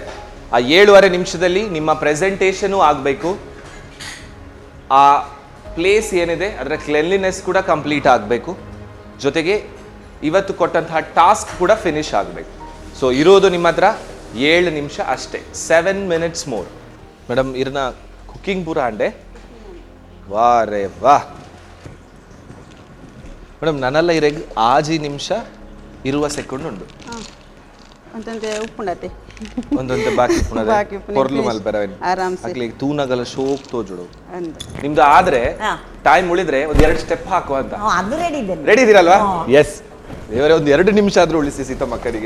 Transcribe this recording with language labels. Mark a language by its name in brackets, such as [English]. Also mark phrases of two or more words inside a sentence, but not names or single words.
[Kannada] ಆ 7.5 ನಿಮಿಷದಲ್ಲಿ ನಿಮ್ಮ ಪ್ರೆಸೆಂಟೇಷನು ಆಗಬೇಕು, ಆ ಪ್ಲೇಸ್ ಏನಿದೆ ಅದರ ಕ್ಲೆನ್ಲಿನೆಸ್ ಕೂಡ ಕಂಪ್ಲೀಟ್ ಆಗಬೇಕು, ಜೊತೆಗೆ ಇವತ್ತು ಕೊಟ್ಟಂತಹ ಟಾಸ್ಕ್ ಕೂಡ ಫಿನಿಶ್ ಆಗಬೇಕು. ಸೊ ಇರೋದು ನಿಮ್ಮ ಹತ್ರ 7 ನಿಮಿಷ ಅಷ್ಟೇ, [English] 7 minutes more. [Tulu] ಮೇಡಮ್ ಇರ್ನ ಕುಕಿಂಗ್ ಪೂರ ಅಂಡೆ [Hindi] वाह रे वाह [Tulu] ಮೇಡಮ್. ನನ್ನೆಲ್ಲ ಇರೆಗ್ 5 ನಿಮಿಷ 20 ಸೆಕೆಂಡ್ ಉಂಡು. ಒಂದೊಂದು ಬಾಕಿ ಪೊರ್ಲು ಮಲ್ಪೆರವೇನು ಆಗ್ಲಿಕ್ಕೆ ತೂನಗಲ ಶೋಕ್ ತೋಜುಡು ನಿಮ್ದು. [Kannada] ಆದ್ರೆ ಟೈಮ್ ಉಳಿದ್ರೆ ಒಂದ್ 2 ಸ್ಟೆಪ್ ಹಾಕುವ ಅಂತ. ರೆಡಿ ಇದೀರಲ್ವಾ? ಎಸ್, ದೇವರೇ ಒಂದು 2 ನಿಮಿಷ ಆದ್ರೂ ಉಳಿಸಿ ಸೀತಮ್ಮಕ್ಕರಿಗೆ.